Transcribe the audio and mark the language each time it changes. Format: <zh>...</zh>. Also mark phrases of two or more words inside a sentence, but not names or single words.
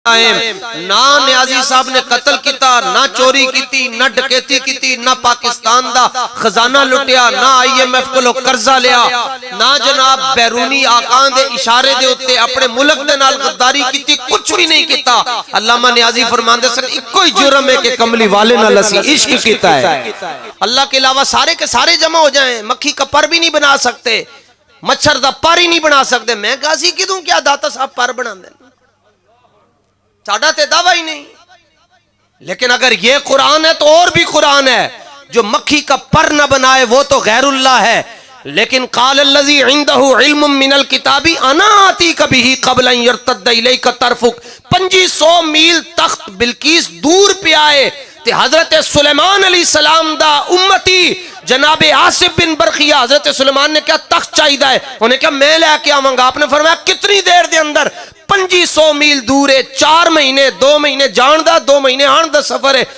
<pa>نہ نیازی صاحب نے قتل کیتا، نہ چوری کیتی، نہ ڈکیتی کیتی، نہ پاکستان دا خزانہ لٹیا، نہ آئی ایم ایف کو قرضہ لیا، نہ جناب بیرونی آقان دے اشارے دے ہوتے اپنے ملک دے نال غداری کیتی، کچھ بھی نہیں کیتا۔ علامہ نیازی فرماندے سن ایک کوئی جرم ہے کہ کملی والے نال اسی عشق کیتا ہے۔</pa> <ur>اللہ کے علاوہ سارے کے سارے جمع ہو جائیں، مکھی کا پر بھی نہیں بنا سکتے،</ur> <pa>مچھر دا پر ہی نہیں بنا سکتے، میں غازی کی دوں کیا داتا صاحب پر بنا دیں، ساڑھا تے دعویٰ ہی نہیں۔</pa> <ur>لیکن اگر یہ قرآن ہے تو اور بھی قرآن ہے، جو مکھی کا پر نہ بنائے وہ تو غیر اللہ ہے۔</ur> <pa>لیکن</pa> <ar>قال الذی عنده علم من الکتاب انا آتیک بہ قبل ان یرتد الیک طرفک،</ar> <pa>2500 میل تخت بلقیس دور پہ آئے تے حضرت سلیمان علیہ السلام دا امتی جناب آصف بن برخیہ، حضرت سلیمان نے کیا تخت چاہیدہ ہے، انہیں کیا میں لے کے آؤں گا، آپ نے فرمایا کتنی دیر دے اندر، 2500 میل دور ہے، 4 مہینے 2 مہینے جان دا 2 مہینے آن دا سفر ہے۔</pa>